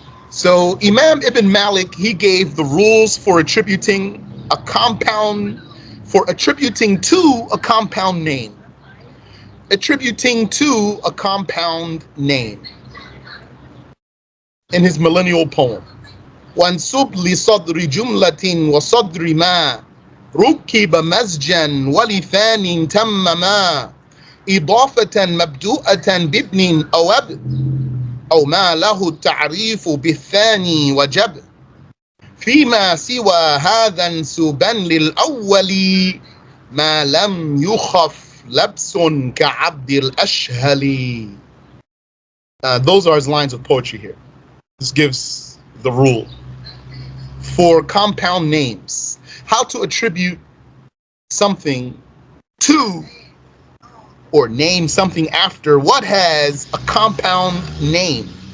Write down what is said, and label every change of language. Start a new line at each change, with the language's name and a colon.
English: So Imam Ibn Malik, he gave the rules for attributing a compound, for attributing to a compound name. Attributing to a compound name. In his millennial poem.
Arabic: وانسب لصدر جملة وصدر ما ركب مزجا ولثان تمما إضافة مبدوءة بابن أو أب أو ما له التعريف بالثاني وجب فيما سوى هذا انسبا للأول ما لم يخف لبس كعبد الأشهل.
English: Those are his lines of poetry here. This gives the rule for compound names, how to attribute something to or name something after what has a compound name.